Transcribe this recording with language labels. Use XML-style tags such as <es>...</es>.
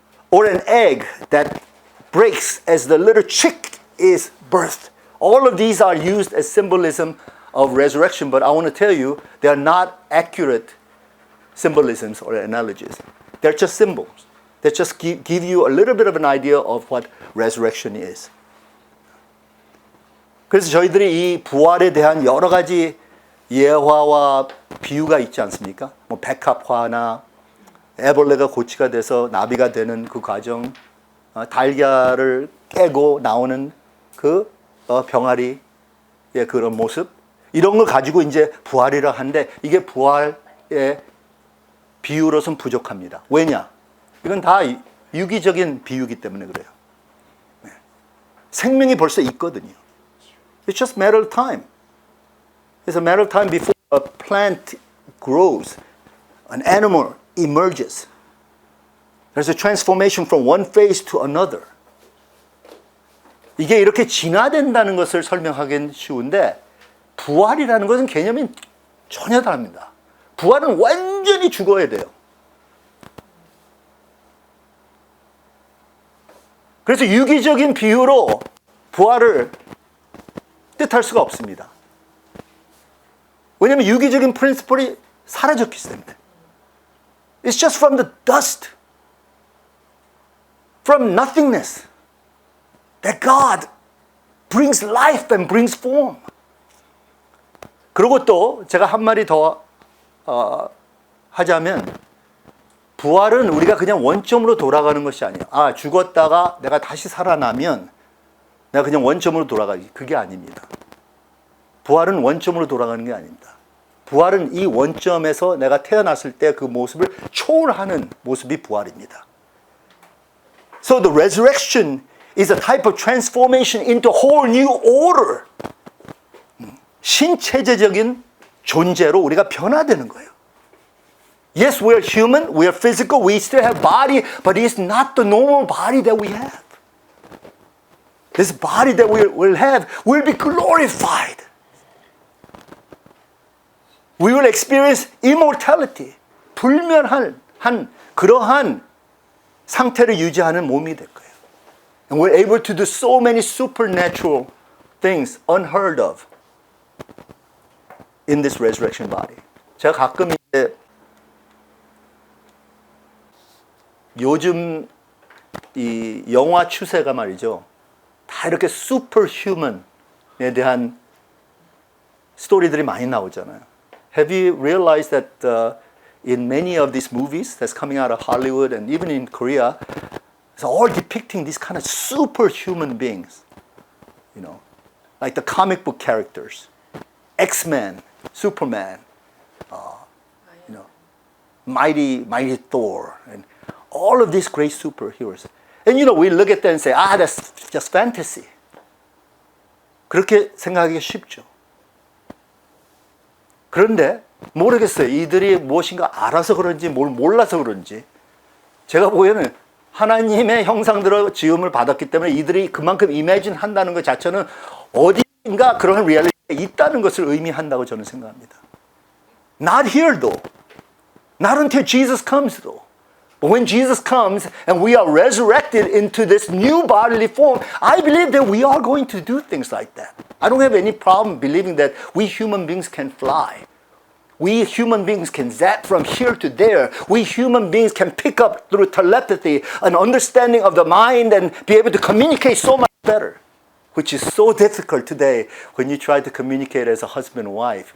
<en>Or an egg that breaks as the little chick is birthed. All of these are used as symbolism of resurrection, but I want to tell you, they are not accurate symbolisms or analogies. They're just symbols. They just give you a little bit of an idea of what resurrection is.</en> <ko>그래서 저희들이 이 부활에 대한 여러 가지 예화와 비유가 있지 않습니까? 뭐 백합화나 애벌레가 고치가 돼서 나비가 되는 그 과정, 달걀을 깨고 나오는 그 병아리의 그런 모습, 이런 걸 가지고 이제 부활이라 하는데 이게 부활의 비유로선 부족합니다. 왜냐? 이건 다 유기적인 비유이기 때문에 그래요. 생명이 벌써 있거든요.</ko> <en>It's just a matter of time. It's a matter of time before a plant grows, an animal emerges. There's a transformation from one phase to another.</en> <ko>이게 이렇게 진화된다는 것을 설명하기는 쉬운데 부활이라는 것은 개념이 전혀 다릅니다. 부활은 완전히 죽어야 돼요. 그래서 유기적인 비유로 부활을 뜻할 수가 없습니다. 왜냐하면 유기적인 프린시플이 사라졌기 때문에.</ko> <en>It's just from the dust, from nothingness, that God brings life and brings form.</en> <ko>그리고 또 제가 한 마디 더 하자면 부활은 우리가 그냥 원점으로 돌아가는 것이 아니에요. 아, 죽었다가 내가 다시 살아나면 내가 그냥 원점으로 돌아가기. 그게 아닙니다. 부활은 원점으로 돌아가는 게 아닙니다. 부활은 이 원점에서 내가 태어났을 때 그 모습을 초월하는 모습이 부활입니다.</ko> <en>So the resurrection is a type of transformation into a whole new order.</en> <ko>신체제적인 존재로 우리가 변화되는 거예요.</ko> <en>Yes, we are human, we are physical, we still have body, but it's not the normal body that we have. This body that we will have will be glorified. We will experience immortality.</en> <ko>불멸한 그러한 상태를 유지하는 몸이 될 거예요.</ko> <en>And we're able to do so many supernatural things unheard of in this resurrection body.</en> <ko>제가 가끔 이제 요즘 이 영화 추세가 말이죠. 다 이렇게 슈퍼휴먼에 대한 스토리들이 많이 나오잖아요.</ko> <en>Have you realized that in many of these movies that's coming out of Hollywood and even in Korea, it's all depicting these kind of superhuman beings, you know, like the comic book characters, X-Men, Superman, you know, mighty Thor, and all of these great superheroes. And you know, we look at that and say, ah, that's just fantasy.</en> <ko>그렇게 생각하기가 쉽죠. 그런데 모르겠어요. 이들이 무엇인가 알아서 그런지 뭘 몰라서 그런지 제가 보기에는 하나님의 형상대로 지음을 받았기 때문에 이들이 그만큼 이매진 한다는 것 자체는 어딘가 그런 리얼리티가 있다는 것을 의미한다고 저는 생각합니다.</ko> <en>Not here though. Not until Jesus comes though. But when Jesus comes and we are resurrected into this new bodily form, I believe that we are going to do things like that. I don't have any problem believing that we human beings can fly. We human beings can zap from here to there. We human beings can pick up through telepathy an understanding of the mind and be able to communicate so much better, which is so difficult today when you try to communicate as a husband and wife.</en>